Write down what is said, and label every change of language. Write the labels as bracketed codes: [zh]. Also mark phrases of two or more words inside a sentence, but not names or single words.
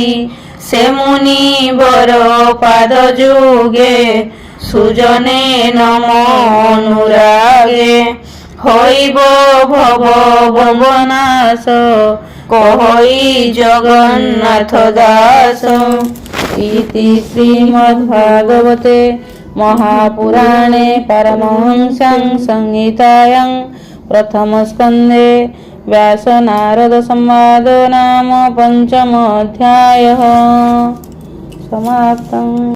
[or] ସେ ମୁନିବର ପାଦ ଯୁଗେ, ସୁଜନେ ନମ ଅନୁରାଗେ। ହୋଇବ ଭବ ଭବନାଶ, କହଇ ଜଗନ୍ନାଥ ଦାସ। [sa] इति श्रीमद्भागवते महापुराणे परमहंस्यां संहितायां प्रथमस्कन्धे व्यासनारदसंवादो नाम 5मो अध्यायः समाप्तम्।